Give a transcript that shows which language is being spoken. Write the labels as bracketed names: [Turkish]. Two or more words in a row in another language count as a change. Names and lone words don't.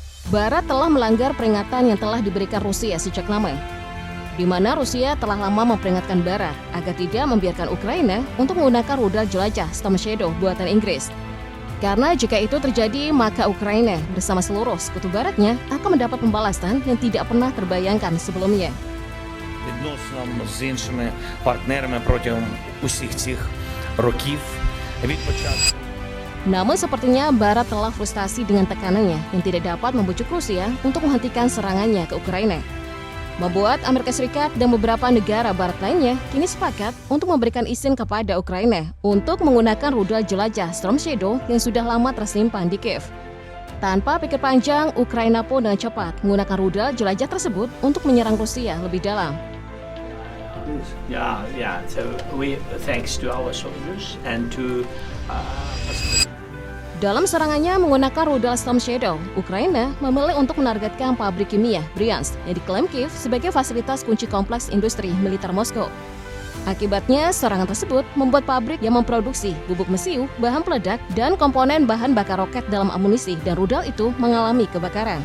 [Indonesian] Barat telah melanggar peringatan yang telah diberikan Rusia sejak lama, di mana Rusia telah lama memperingatkan Barat agar tidak membiarkan Ukraina untuk menggunakan rudal jelajah Storm Shadow buatan Inggris. Karena jika itu terjadi, maka Ukraina bersama seluruh sekutu Baratnya akan mendapat pembalasan yang tidak pernah terbayangkan sebelumnya. [Ukrainian] Відносно з іншими партнерами протягом усіх цих років від початку. [Indonesian] Namun sepertinya Barat telah frustasi dengan tekanannya yang tidak dapat membujuk Rusia untuk menghentikan serangannya ke Ukraina. Membuat Amerika Serikat dan beberapa negara Barat lainnya kini sepakat untuk memberikan izin kepada Ukraina untuk menggunakan rudal jelajah Storm Shadow yang sudah lama tersimpan di Kiev. Tanpa pikir panjang, Ukraina pun dengan cepat menggunakan rudal jelajah tersebut untuk menyerang Rusia lebih dalam. [English] So we thanks to our soldiers and to [Indonesian] Dalam serangannya menggunakan rudal Storm Shadow, Ukraina memilih untuk menargetkan pabrik kimia Bryansk yang diklaim Kiev sebagai fasilitas kunci kompleks industri militer Moskow. Akibatnya, serangan tersebut membuat pabrik yang memproduksi bubuk mesiu, bahan peledak, dan komponen bahan bakar roket dalam amunisi dan rudal itu mengalami kebakaran.